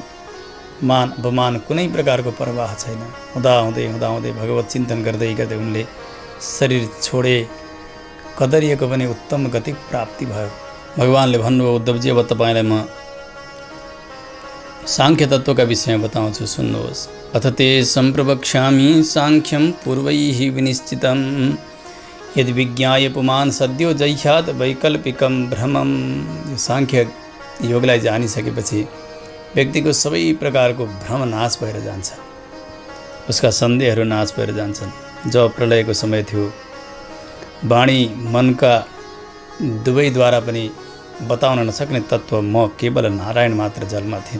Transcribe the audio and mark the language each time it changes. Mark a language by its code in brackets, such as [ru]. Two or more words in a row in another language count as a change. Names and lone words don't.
[ne] मान अपमान कुनै प्रकारको प्रवाह छैन। हुँदाहुँदै भगवत चिन्तन गर्दै उनले शरीर छोडे। कदरिएको पनि उत्तम गति प्राप्ति भयो। भगवानले भन्नुभयो, उद्धवजी अब तपाईँलाई म सांख्य तत्त्वका विषयमा बताउँछु, सुन्नुहोस्। [sa] अथ ते सम्प्रवक्ष्यामि सांख्यम पूर्वैः विनिश्चितम् यदि विज्ञाय पुमान सद्यो जह्याद वैकल्पिकम भ्रमम। [ne] यो सांख्य योगलाई जानिसकेपछि व्यक्तिको सबै प्रकारको भ्रम नाश भएर जान्छ, उसका सन्देहहरू नाश भएर जान्छन्। जब प्रलयको समय थियो, वाणी मनका दुवैद्वारा पनि बताउन नसक्ने तत्त्व म केवल नारायण मात्र जलमा थिएँ।